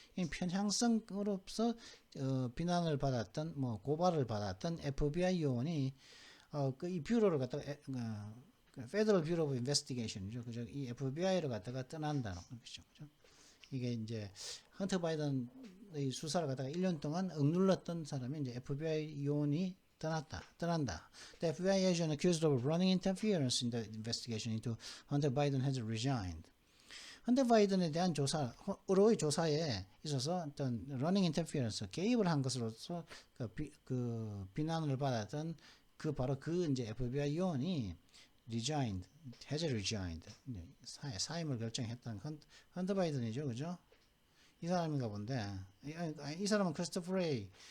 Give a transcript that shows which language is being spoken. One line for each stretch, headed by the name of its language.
Korean: 이 편향성으로서 비난을 받았던, 고발을 받았던 FBI 요원이 이 뷰로를 갖다가 Federal Bureau of Investigation이죠. 그죠? 이 FBI를 갖다가 떠난다는 것이죠. 그죠? 이게 이제 헌터 바이든의 수사를 갖다가 1년 동안 억눌렀던 사람이 이제 FBI 요원이 떠난다.
English: The FBI agent accused of running interference in the investigation into Hunter Biden has resigned.
Korean: 헌터 바이든에 대한 의료의 조사에 있어서 어떤
English: running interference,
Korean: 개입을 한 것으로서 그 비난을 받았던 바로 이제 FBI 요원이
English: has resigned.
Korean: 사임을 결정했던 헌터 바이든이죠, 그죠? 이 사람인가 본데, 이 사람은 크리스토퍼 레이